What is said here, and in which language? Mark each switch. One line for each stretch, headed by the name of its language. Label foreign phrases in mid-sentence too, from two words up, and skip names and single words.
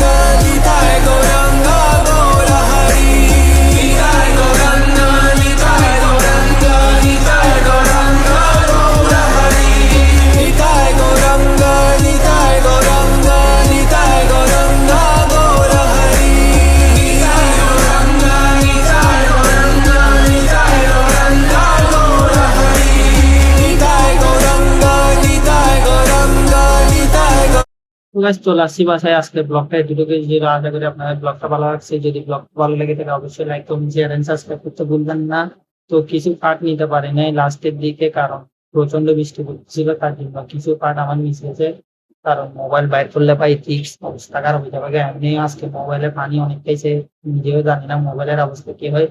Bangla: निताय गौरङ्ग गौर हरि निताय गौरङ्ग निताय गौरङ्ग निताय गौरङ्ग गौर हरि निताय गौरङ्ग निताय गौरङ्ग निताय गौरङ्ग गौर हरि निताय गौरङ्ग निताय गौरङ्ग निताय गौरङ्ग गौर हरि निताय गौरङ्ग निताय गौरङ्ग निताय গাইস চলে আসছি বাসায়। আজকে ব্লগটা এটুকুই ছিল, আশা করি আপনাদের ব্লগটা ভালো লাগছে। যদি ব্লগটা ভালো লেগে থাকে অবশ্যই
English: like comment share and subscribe
Bangla: করতে ভুলবেন না। তো কিছু পার্ট নিতে পারি নাই লাস্টের দিকে, কারণ প্রচন্ড বৃষ্টি পড়ছিল, তার জন্য কিছু পার্ট আমার মিস হয়েছে। কারণ মোবাইল বাইর করলে ভাই ঠিক অবস্থা খারাপ হয়ে যাবে। এমনি আজকে মোবাইলে পানি অনেক খাইছে, নিজেও জানি না মোবাইলের অবস্থা কি হয়।